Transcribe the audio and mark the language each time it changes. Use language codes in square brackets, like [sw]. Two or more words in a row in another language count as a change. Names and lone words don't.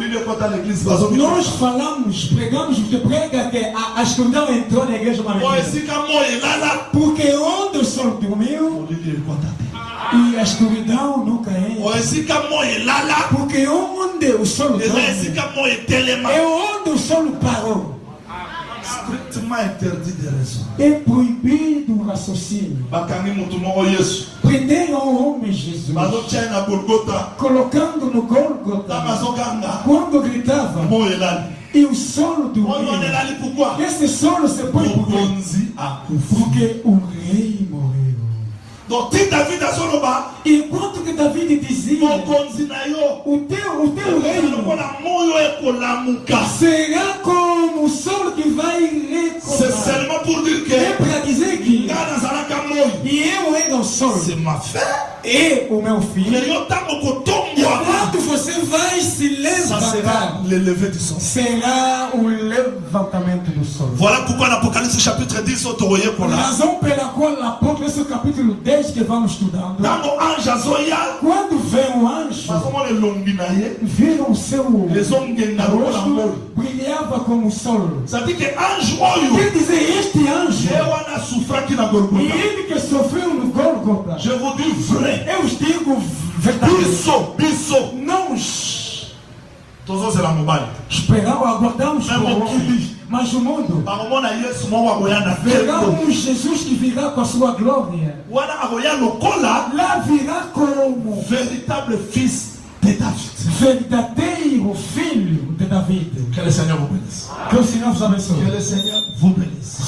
[ln] kota l'église bazo mi. [pt] Nós falamos, pregamos, te prega que a escuridão entrou na igreja uma [ln] Moi [pt] vez. [ln] esika moi elala. [pt] Porque onde o sol dormiu [ln] Olili ekota te. [pt] e a escuridão nunca [ln] Moi [pt] entra. [ln] esika moi elala. [pt] Porque onde o sol [ln] Eza [pt] dorme [ln] esika moi etelema. [pt] é onde o sol parou. [fr] Strictement interdit de raison. [pt] É proibido o raciocínio. [ln] Bakangi mutu moko Yesu. [pt] Prenderam o homem Jesus, [ln] Bazo tia na Golgotha. [pt] colocando no Ta Gólgota. [ln] bazo ganga. [pt] Quando gritava, [ln] Moi elali. [pt] e o sol [ln] Moi on [pt] dormia. [ln] elali pourquoi? [pt] Esse sol se põe por quê? [ln] Mokonzi akufu. [pt] Porque o rei morreu. [ln] Donc ti David azoloba. [pt] Enquanto que David dizia, [ln] Mokonzi na yo. [pt] o teu reino [ln] Lokola moyo ekolamuka. [pt] será como o sol que vai [fr] C'est [pt] recomeçar. [fr] seulement pour dire [pt] É [fr] que [pt] para dizer que [ln] nga nazalaka moi. [pt] e eu era o sol [fr] C'est ma fête. [pt] e o meu filho. [ln] Mais yo tango kotombwaka. [pt] Quando você vai se [fr] Ça sera [pt] levantar, [fr] le lever du soleil. [pt] será o levantamento do sol. [fr] Voilà pourquoi l'Apocalypse chapitre 10 [ln] otoye kola. [pt] Razão pela qual Apocalipse capítulo 10 que vamos estudando, [ln] Tango ange azoya. [pt] quando vem o anjo, [ln] Bazomona elongi na ye. [pt] viram o seu [ln] Ezongenda lokola moi. [pt] rosto brilhava como o sol. [fr] Ça dit que ange oyo. [pt] Quer dizer, este anjo, [ln] Ye wana souffraki na [pt] e Golgotha. ele que sofreu no Gólgota, [fr] Je vous dis vrai. [pt] eu os digo verdade, [ln] Biso. [pt] nós [ln] Tozozela mobali. [pt] esperamos, aguardamos Mas por o homem, que- mas o mundo, [ln] Bakomona Yesu moko akoya na vento. [pt] verão Jesus que virá com a sua glória, [ln] Wana akoya lokola [pt] lá virá como [fr] véritable fils de David. [pt] verdadeiro filho de David. [fr] Que le Seigneur vous bénisse. [pt] Que o Senhor vos abençoe. [fr] Que le Seigneur vous bénisse.